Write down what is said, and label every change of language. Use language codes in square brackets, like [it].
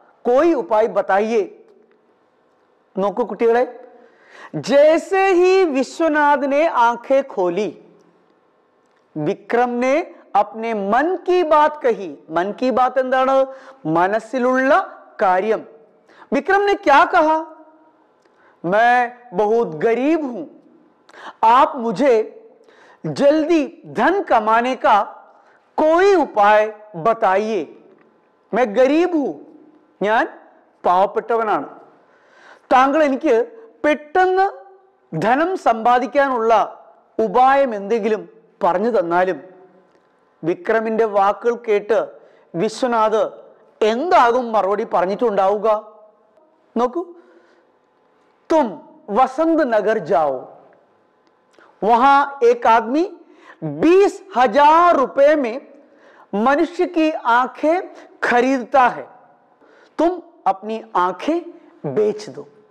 [hi] कोई उपाय बताइए। [ml] നോക്കൂ കുട്ടികളെ, [hi] जैसे ही विश्वनाथ ने आंखें खोली, विक्रम ने अपने मन की बात कही। मन की बात [ml] എന്താണ്? മനസ്സിലുള്ള കാര്യം। [hi] विक्रम ने क्या कहा? मैं बहुत गरीब हूं, आप मुझे जल्दी धन कमाने का कोई उपाय बताइए। मैं गरीब हूं, [ml] ഞാൻ പാവപ്പെട്ടവനാണ്, താങ്കൾ എനിക്ക് പെട്ടെന്ന് ധനം സമ്പാദിക്കാനുള്ള ഉപായം എന്തെങ്കിലും പറഞ്ഞു തന്നാലും. വിക്രമിന്റെ വാക്കുകൾ കേട്ട് വിശ്വനാഥ് എന്താകും മറുപടി പറഞ്ഞിട്ടുണ്ടാവുക? നോക്കൂ, [hi] तुम वसंत नगर जाओ, वहां एक आदमी 20,000 रुपए में मनुष्य की आंखें खरीदता है, तुम अपनी आंखें बेच दो।